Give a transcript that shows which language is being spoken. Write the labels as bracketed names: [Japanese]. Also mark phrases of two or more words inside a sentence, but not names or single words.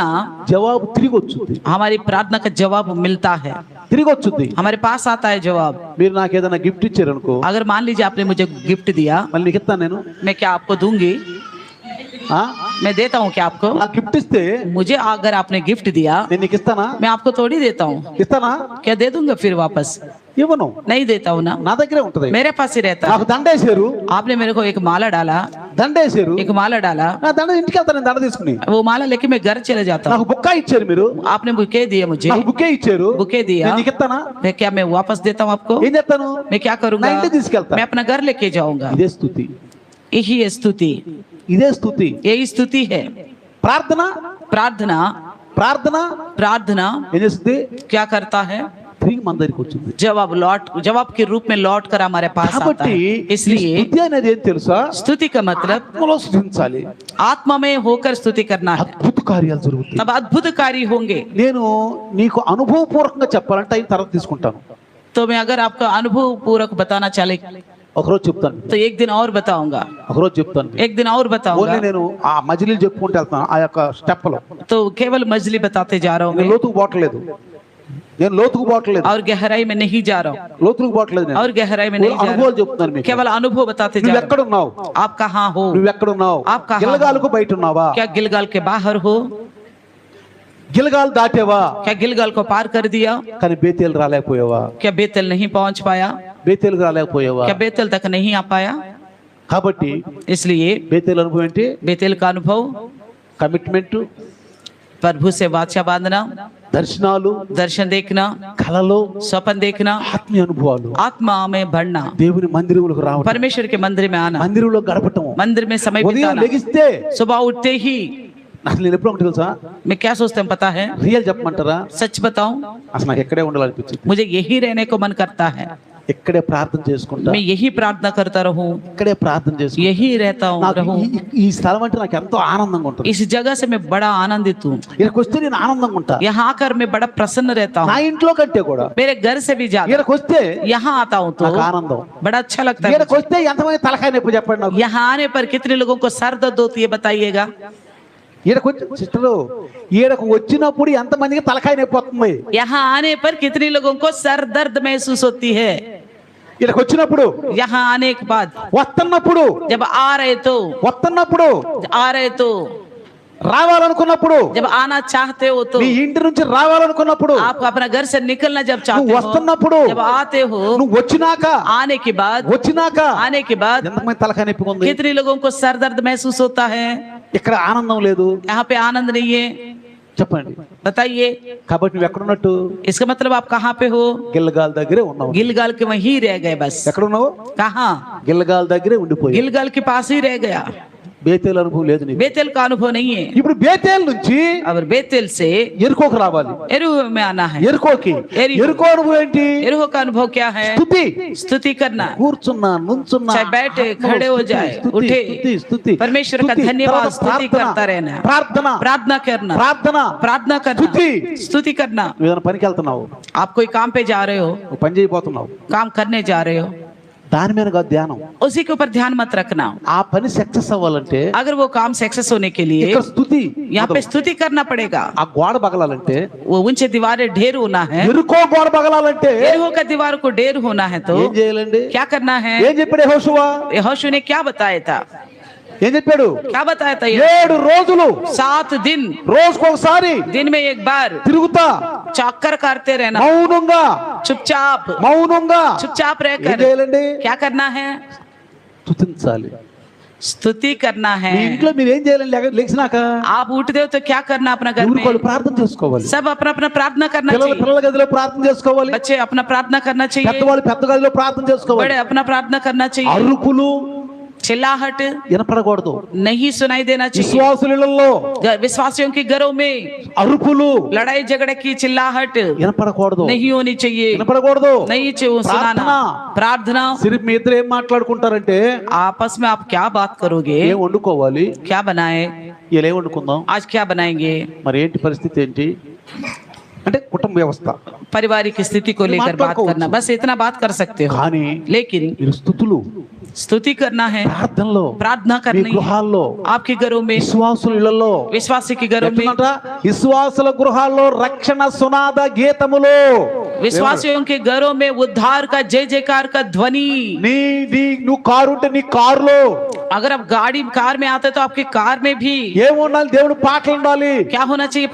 [Telugu] జవాబు తిరిగి వచ్చింది, [Hindi] हमारी प्रार्थना का जवाब मिलता है, [Telugu] తిరిగి వచ్చింది. [Hindi] हमारे पास आता है जवाब। [Telugu] మీరు నాకు ఏదైనా గిఫ్ట్ ఇచ్చారు అనుకో, [Hindi] अगर मान लीजिए आपने मुझे गिफ्ट दिया, [Telugu] మళ్ళీ నీకు ఇస్తాను నేను. [Hindi] मैं क्या आपको दूंगी? [Telugu] ఆ? [Hindi] मैं देता हूँ क्या आपको? [Telugu] నాకు గిఫ్ట్ ఇస్తే [Hindi] मुझे अगर आपने गिफ्ट दिया, [Telugu] నేను నీకు ఇస్తానా? [Hindi] मैं आपको थोड़ी देता हूँ, [Telugu] ఇస్తానా? [Hindi] क्या दे दूंगा फिर वापस? [Telugu] ఇవ్వను, [Hindi] नहीं देता हूँ ना, [Telugu] నా దగ్గరే ఉంటది. [Hindi] मेरे पास ही रहता है। [Telugu] నాకు దండేశారు, [Hindi] आपने मेरे को एक माला डाला, [Telugu] దండ వేసారు, [Hindi] एक माला डाला, [Telugu] నా దండ ఇంటికి వెళ్తాను, నేను దండ తీసుకుని. [Hindi] वो माला लेके मैं घर चले जाता हूँ। [Telugu] నాకు బుక్కా ఇచ్చారు మీరు, [Hindi] आपने बुके दिए मुझे, [Telugu] నాకు బుక్కే ఇచ్చారు, [Hindi] बुके दिया, [Telugu] నేను నీకు ఇస్తానా? [Hindi] मैं क्या मैं वापस देता हूँ आपको? ఏం చేస్తాను? मैं क्या [Telugu] నా [Hindi] करूंगा? [Telugu] ఇంటికి తీసుకెళ్తా. [Hindi] मैं अपना घर लेके जाऊंगा। [Telugu] ఇదే స్థుతి, [Hindi] यही है स्तुति, [Telugu] ఇదే స్థుతి. [Hindi] यही स्तुति है। [Telugu] ప్రార్థన, [Hindi] प्रार्थना, [Telugu] ప్రార్థన [Hindi] प्रार्थना [Telugu] ఏం చేస్తుంది? [Hindi] क्या करता है? [Telugu] తిరిగి మన దగ్గరికి వచ్చింది. [Hindi] जवाब के रूप में लौट कर हमारे पास आता [Telugu] కాబట్టి [Hindi] है। [Telugu] ఈ [Hindi] इसलिए [Telugu] స్థుతి అనేది ఏం తెలుసా? [Hindi] स्तुति का मतलब [Telugu] ఆత్మలో స్థుతించాలి, [Hindi] आत्मा में होकर स्तुति करना है, [Telugu] అద్భుత కార్యాలు జరుగుతాయి. [Hindi] तब अद्भुत कार्य होंगे। [Telugu] నేను నీకు అనుభవపూర్వకంగా చెప్పాలంటే అయిన తర్వాత తీసుకుంటాను. [Hindi] तो मैं अगर आपका अनुभव पूर्वक बताना चले [Telugu] ఒకరోజు చెప్తాను, [Hindi] तो एक दिन और बताऊंगा, [Telugu] ఒకరోజు చెప్తాను. [Hindi] एक दिन और [Telugu] ఓన్లీ [Hindi] बताऊंगा। [Telugu] నేను ఆ మజిలీలు చెప్పుకుంటూ వెళ్తాను, ఆ యొక్క స్టెప్లో. [Hindi] तो केवल मजली बताते जा रहा हूँ [Telugu] నేను [Hindi] मैं, [Telugu] లోతుకు పోవట్లేదు, నేను లోతుకు పోవట్లేదు, [Hindi] और गहराई में नहीं जा रहा हूँ, [Telugu] లోతుకు పోవట్లేదు. నేను [Hindi] और गहराई में नहीं जा [Telugu] అనుభవాలు [Hindi] रहा [Telugu] చెప్తున్నాను [Hindi] हूँ, [Telugu] మీకు. [Hindi] केवल अनुभव बताते जा [Telugu] నువ్వు [Hindi] रहा हूँ। [Telugu] ఎక్కడున్నావు? [Hindi] आप कहाँ हो? [Telugu] నువ్వు ఎక్కడున్నావు? [Hindi] आप कहाँ [Telugu] గిల్గాలుకు బయట ఉన్నావా? [Hindi] क्या गिलगाल के बाहर हो? [Telugu] గిల్గాలు దాటేవా? [Hindi] क्या गिलगाल को पार कर दिया? [Telugu] కానీ బేతేలు రాలేకపోయావా? [Hindi] क्या बेतेल नहीं पहुंच पाया? [Telugu] బేతేలు రాలేకపోయావా? [Hindi] क्या बेतेल तक नहीं आ पाया? [Telugu] కాబట్టి [Hindi] इसलिए [Telugu] బేతేలు అనుభవం ఏంటి? [Hindi] बेतेल का अनुभव [Telugu] కమిట్మెంట్, [Hindi] प्रभु से वाचा बांधना, [Telugu] దర్శనాలు, [Hindi] दर्शन देखना, [Telugu] కళలు, [Hindi] स्वप्न देखना, [Telugu] ఆత్మీయ అనుభవాలు, [Hindi] आत्मा में बढ़ना, [Telugu] దేవుని మందిరంలోకి రావడం, [Hindi] परमेश्वर के मंदिर में आना, [Telugu] మందిరంలో గడపటం. [Hindi] मंदिर में समय [Telugu] ఉదయం [Hindi] बिताना, [Telugu] లెగిస్తే [Hindi] सुबह उठते ही [Telugu] అసలు నేను ఎప్పుడు ఒకటి తెలుసా, [Hindi] मैं क्या सोचता हूँ पता है? [Telugu] రియల్ చెప్పమంటారా? [Hindi] सच बताऊं, [Telugu] అసలు నాకు ఎక్కడే ఉండాలనిపించింది. [Hindi] मुझे यही रहने को मन करता है, [Telugu] ఇక్కడే ప్రార్థన చేసుకుంటా, [Hindi] मैं यही प्रार्थना करता रहूं, [Telugu] ఇక్కడే ప్రార్థన చేసుకుంటా. [Hindi] यही रहता हूँ [Telugu] నాకు [Hindi] रहूं। [Telugu] ఈ స్థలం అంటే నాకు ఎంతో ఆనందంగా ఉంటుంది. [Hindi] इस जगह से मैं बड़ा आनंदित हूँ, [Telugu] ఇక్కడికి వస్తే నేను ఆనందంగా ఉంటా. [Hindi] यहाँ आकर मैं बड़ा प्रसन्न रहता [Telugu] నా [Hindi] हूँ, [Telugu] ఇంట్లో కంటే కూడా [Hindi] मेरे घर से भी ज्यादा [Telugu] ఇక్కడికి వస్తే [Hindi] यहाँ आता हूँ तो [Telugu] నాకు ఆనందం. [Hindi] बड़ा अच्छा लगता है [Telugu] ఇక్కడికి [Hindi] मुझे। [Telugu] వస్తే ఎంతమంది తలకాయ నొప్పి చెప్పండి నాకు. [Hindi] यहाँ आने पर कितने लोगों को सर दर्द होती है बताइएगा? [Telugu] ఈడకు వచ్చి సిస్టరు, ఈడకు వచ్చినప్పుడు ఎంతమందికి తలకాయ నొప్పి వస్తుంది? [Hindi] यहाँ आने पर कितने लोगों को सर दर्द महसूस होती है? [Telugu] ఈడకు వచ్చినప్పుడు, [Hindi] यहाँ आने के बाद [Telugu] వస్తున్నప్పుడు, [Hindi] जब आ रहे तो [Telugu] రావాలనుకున్నప్పుడు, [Hindi] जब आना चाहते हो तो [Telugu] నీ ఇంటి నుంచి రావాలనుకున్నప్పుడు, [Hindi] आप अपना घर से निकलना जब [Telugu] నువ్వు [Hindi] चाहते हो, [Telugu] వస్తున్నప్పుడు, [Hindi] जब आते हो, [Telugu] నువ్వు వచ్చినాక [Hindi] आने के बाद [Telugu] ఎంతమంది తలకాయ నొప్పి ఉంది? [Hindi] कितने लोगों को सर दर्द महसूस होता है? [Telugu] ఇక్కడ ఆనందం లేదు [Hindi] यहाँ पे आनंद नहीं है, [Telugu] చెప్పండి. [Hindi] बताइए। [Telugu] కాబట్టి నువ్వు ఎక్కడున్నట్టు? [Hindi] इसका मतलब आप कहाँ पे हो? [Telugu] గిల్గాల్ దగ్గరే ఉన్నావు. [Hindi] गिलगाल के वहीं रह गए बस। [Telugu] ఎక్కడున్నావు? [Hindi] कहाँ? [Telugu] గిల్గాల్ దగ్గరే ఉండిపోయి. [Hindi] गिलगाल के पास ही रह गया, [Telugu] బేతేలు అనుభవం లేదు నీకు. [Hindi] बेतेल का अनुभव नहीं है। [Telugu] ఇప్పుడు బేతేలు నుంచి [Hindi] और बेतेल से [Telugu] ఎరుకోకు రావాలి. [Hindi] एरुह में आना है। [Telugu] ఎరుకోకి, ఎరుకో అనుభవం ఏంటి? [Hindi] एरुह का अनुभव क्या है? [Telugu] స్తుతి. [Hindi] स्तुति करना, [Telugu] కూర్చున్నా, నుంచున్నా, [Hindi] चाहे बैठे, खड़े हो जाए, [Telugu] స్తుతి, [Hindi] उठे, [Telugu] స్తుతి, స్తుతి, [Hindi] परमेश्वर का [Telugu] స్తుతి. [Hindi] धन्यवाद, [Telugu] తర్వాత [Hindi] स्तुति [Telugu] ప్రార్థన, [Hindi] करता रहना, [Telugu] ప్రార్థన, [Hindi] प्रार्थना करना, [Telugu] ప్రార్థన, [Hindi] प्रार्थना करना, [Telugu] స్తుతి. [Hindi] स्तुति करना। [Telugu] నువ్వు ఏదైనా పనికి వెళ్తున్నావు, [Hindi] आप कोई काम पे जा रहे हो, [Telugu] నువ్వు పని చేయబోతున్నావు, [Hindi] काम करने जा रहे हो, [Telugu] దాని మీద కాదు ధ్యానం. [Hindi] उसी के ऊपर ध्यान मत रखना। [Telugu] ఆ పని సక్సెస్ అవ్వాలంటే [Hindi] अगर वो काम सक्सेस होने के लिए [Telugu] ఇక్కడ స్తుతి, [Hindi] यहाँ पे स्तुति करना पड़ेगा। [Telugu] ఆ గోడ పగలాలంటే, [Hindi] वो ऊंचे दीवारें ढेर होना है, [Telugu] ఎరుకో గోడ పగలాలంటే [Hindi] एरिहो का दीवार को ढेर होना है तो [Telugu] ఏం చేయాలండి? [Hindi] क्या करना है? [Telugu] ఏం చెప్పాడు యెహోషువ? [Hindi] यहोशू ने क्या बताया था? [Telugu] ఏం చెప్పాడు? [Hindi] क्या बताया था? [Telugu] 7 రోజులు [Hindi] 7 दिन, [Telugu] రోజుకొకసారి [Hindi] दिन में एक बार [Telugu] తిరుగుతా, [Hindi] चक्कर करते रहना, [Telugu] మౌనంగా, [Hindi] चुपचाप [Telugu] ఏం [Hindi] रहकर [Telugu] చేయాలండి? [Hindi] क्या करना है? [Telugu] స్తుతించాలి. [Hindi] स्तुति करना है। [Telugu] మీ ఇంట్లో మీరు ఏం చేయాలండి? లేచినాక [Hindi] आप उठते हो तो क्या करना? अपना घर में [Telugu] ఎవరికోళ్ళు ప్రార్థన చేసుకోవాలి. [Hindi] सब अपना अपना प्रार्थना करना चाहिए। [Telugu] పిల్లల గదిలో ప్రార్థన చేసుకోవాలి, [Hindi] बच्चे अपना प्रार्थना करना चाहिए, [Telugu] పెద్దవాళ్ళు పెద్ద గదిలో ప్రార్థన చేసుకోవాలి. [Hindi] बड़े अपना प्रार्थना करना चाहिए। [Telugu] అరుపులు [Hindi] चिल्लाहट [Telugu] వినపడకూడదు. [Hindi] नहीं सुनाई देना चाहिए। [Telugu] విశ్వాసులలో [Hindi] विश्वासियों के घरों में [Telugu] అరుపులు [Hindi] लड़ाई झगड़े की चिल्लाहट [Telugu] వినపడకూడదు. [Hindi] नहीं होनी चाहिए, [Telugu] వినపడకూడదు. [Hindi] नहीं चाहिए सुनाना। प्रार्थना, [Telugu] సిర్ఫ్ మీ ఇద్దరు ఏం మాట్లాడుకుంటారంటే, [Hindi] आपस में आप क्या बात करोगे, [Telugu] ఏం వండుకోవాలి, [Hindi] क्या बनाए, [Telugu] ఇలా ఏం వండుకుందాం, [Hindi] आज क्या बनाएंगे, [Telugu] మరి ఏంటి పరిస్థితి ఏంటి అంటే కుటుంబ వ్యవస్థ, [Hindi] पारिवारिक स्थिति को लेकर बात करना, बस इतना बात कर सकते हो। [Telugu] కానీ [Hindi] लेकिन [Telugu] మీరు స్తుతులు, [Hindi] स्तुति करना है, [Telugu] ప్రార్థనలో, [Hindi] प्रार्थना [Telugu] మీ [Hindi] करनी है, [Telugu] గృహాల్లో, [Hindi] आपके घरों में, [Telugu] విశ్వాసుల ఇళ్లలో, [Hindi] विश्वासी के घरों में, [Telugu] ఎట్లంట? విశ్వాసుల గృహాల్లో రక్షణ సునాద గీతములు, [Hindi] विश्वासियों के घरों में उद्धार का जय जयकार का ध्वनि। [Telugu] నీ నీ నువ్వు కారు ఉంటే నీ కారులో [Hindi] अगर आप गाड़ी कार में आते तो आपके कार में भी [Telugu] ఏముండాలి? దేవుడు పాటలు ఉండాలి, [Hindi] क्या होना चाहिए?